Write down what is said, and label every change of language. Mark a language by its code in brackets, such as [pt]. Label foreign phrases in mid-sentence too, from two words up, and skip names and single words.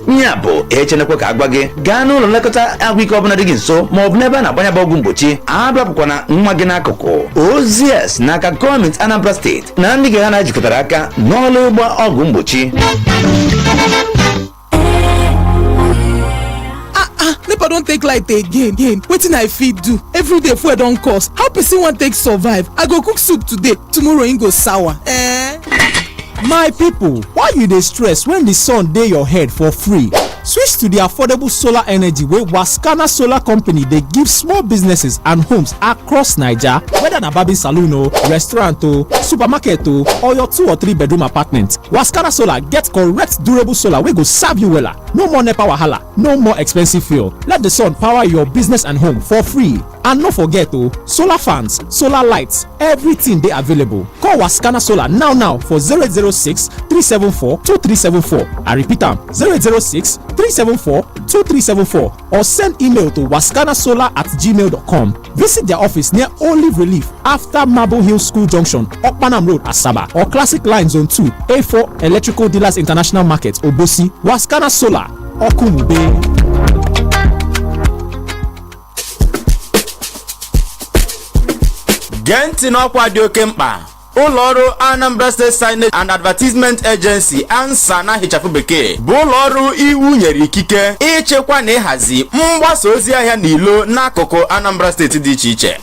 [ig] Nya bụ echenekwe ka agwa gị gaa n'ụlọ nlekọta ahụike ọbụla dị gị nso ma ọ bụ n'ebe a na-agbanyaba ọgwụ mgbochi. Abịapụkwana nwa gị n'akụkụ. Ozi a si n'aka gọọmenti Anambra steeti na ndị ga ha na-ejikọtara aka n'ọrụ ịgba ọgwụ mgbochi. [pcm] NEPA don take light again. Wetin I fit do? Everyday fuel don cost. How person wan take survive? I go cook soup today, tomorrow e go sour. My people, why you dey stress when the sun dey your head for free? Switch to the affordable solar energy wey Wascana Solar Company dey give small businesses and homes across Naija, whether na barbing salon o, restaurant o, supermarket o, or your 2 or 3 bedroom apartment. Wascana Solar get correct durable solar wey go serve you wella. No more NEPA wahala, no more expensive fuel. Let the sun power your business and home for free. And no forget o, solar fans, solar lights, everything dey available. Call Wascana Solar now for 0806 374 2374. I repeat am, 0806 374 2374, or send email to wascanasolar@gmail.com. Visit their office near Olive Relief after Marble Hill School Junction, Okpanam Road, Asaba, or Classic Line Zone 2, A4 Electrical Dealers International Market, Obosi. Wascana Solar, Okumube. [ig] Genti n'ọkwa dị oke mkpa. Ụlọọrụ Anambra State Signage and Advertisement Agency ANSA na hichapụ bekee bụ ụlọọrụ iwu nyere ikike ịchekwa na ịhazi mgbasa ozi ahịa n'ilo n'akụkụ Anambra State dị iche iche.